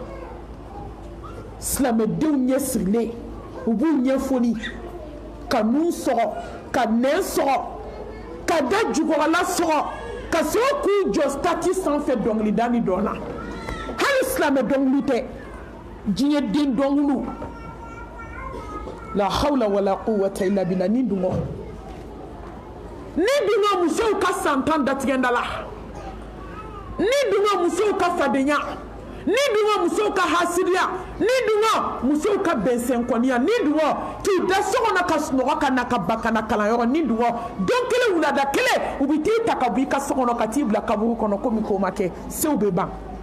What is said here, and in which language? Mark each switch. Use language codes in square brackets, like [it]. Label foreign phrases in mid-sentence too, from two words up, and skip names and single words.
[bm] silamɛdenw ɲɛ sirilen u b'u ɲɛfoni ka nun sɔgɔ ka nɛn sɔgɔ ka da jukɔrɔla sɔgɔ ka sɔrɔ k'u jɔ statut sanfɛ dɔnkilida ni dɔn na hali silamɛ dɔnkili tɛ diɲɛ den dɔnkiliw [ar] لا حول ولا قوة إلا بالله [bm] ni dungo musow ka santan datigɛnda la ni dungo musow ka fadenya ni dungo musow ka hasidiya ni dungo musow ka bɛnsɛnkɔniya ni dungo k'i da so kɔnɔ ka sunɔgɔ ka na ka ba ka na kalanyɔrɔ ni dungo don kelen wulada kelen u bɛ t'i ta ka bɔ i ka so kɔnɔ ka t'i bila kaburu kɔnɔ komi k'o ma kɛ sew bɛ ban